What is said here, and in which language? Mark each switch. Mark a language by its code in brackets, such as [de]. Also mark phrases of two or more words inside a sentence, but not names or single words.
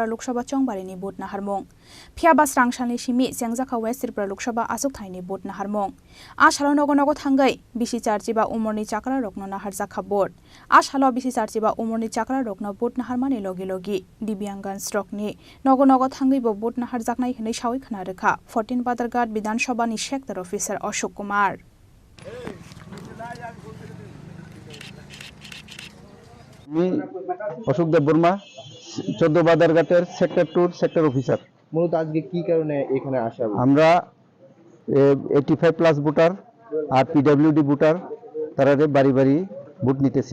[trp] लोकसभा चंबारिनि भोट नाहारमों फियाबा स्रांसालनि सिमी सेंजाखा वेस्ट त्रिपुरा लोकसभा आसुक थाइनि भोट नाहारमों आसालाव नगो नगो थांगै बिसि चार्जिबा उमरनि चाकरा रकनो नाहारजाखा भोट आसालाव बिसि चार्जिबा उमरनि चाकरा रकनो भोट नाहारमानि लगे लगे दिव्यांगन स्ट्रकनि नगो नगो थांगैबो भोट नाहारजाकनाय होनै सावै खोनारोखा 14 बादारघाट विधानसभानि [en] sector officer [trp] अशोक कुमार। [bn] অশোক দেব বর্মা 14 বাদারঘাটের সেক্টর 2 [en] sector officer. [bn] মূলত আজকে কি কারণে এখানে আসা? আমরা 85 [en] plus voter [bn] আর [en] PWD voter [bn] তারা বাড়ি বাড়ি ভোট নিতেছি।